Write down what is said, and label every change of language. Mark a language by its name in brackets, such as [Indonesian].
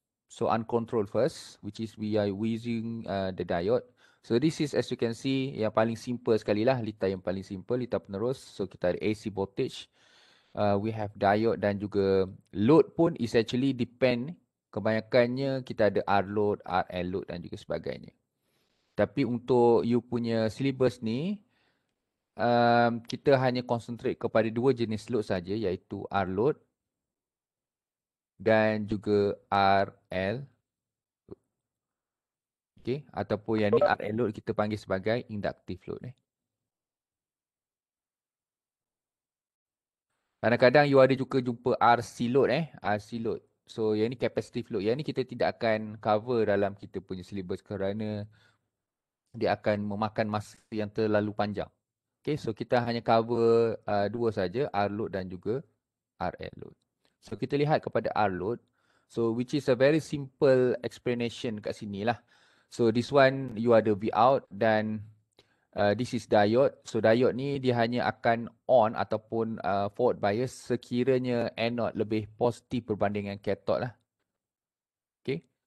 [English] So uncontrolled first, which is we are using the diode. So this is as you can see [Malay] yang paling simple sekali lah, litar yang paling simple, litar penerus. So kita ada AC voltage, [English] we have diode [Malay] dan juga load pun [English] is actually depend, [Malay] kebanyakannya kita ada R load, RL load dan juga sebagainya. Tapi untuk you punya syllabus ni, kita hanya concentrate kepada dua jenis load saja, iaitu R load dan juga RL. Okay, ataupun yang ni RL load kita panggil sebagai inductive load. Kadang-kadang you ada juga jumpa RC load. RC load. So yang ni capacitive load. Yang ni kita tidak akan cover dalam kita punya syllabus kerana dia akan memakan masa yang terlalu panjang. Okay, so kita hanya cover dua saja, R load dan juga RL load. So kita lihat kepada R load. [English] So which is a very simple explanation [Malay] kat sini lah. [English] So this one you [Malay] ada V out dan [English] this is diode. [Malay] So diode ni dia hanya akan on ataupun forward bias sekiranya anode lebih positif berbanding dengan cathode lah. Okay.